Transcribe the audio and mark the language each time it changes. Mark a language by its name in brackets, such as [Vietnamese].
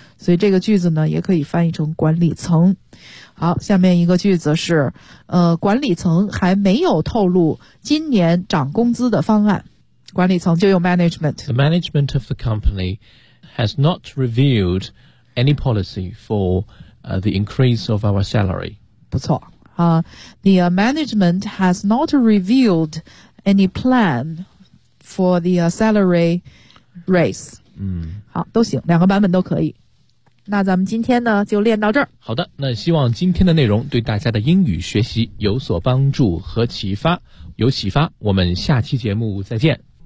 [Chinese] 所以这个句子呢，也可以翻译成管理层。好，下面一个句子是，管理层还没有透露今年涨工资的方案。管理层就用 management。 [English] The management of the company has not revealed any policy for, the increase of our salary. [Chinese] 不错。 [English] The management has not revealed any plan for the salary raise. 嗯， [Chinese] 好，都行，两个版本都可以。那咱们今天呢，就练到这儿。好的，那希望今天的内容对大家的英语学习有所帮助和启发，有启发。我们下期节目再见。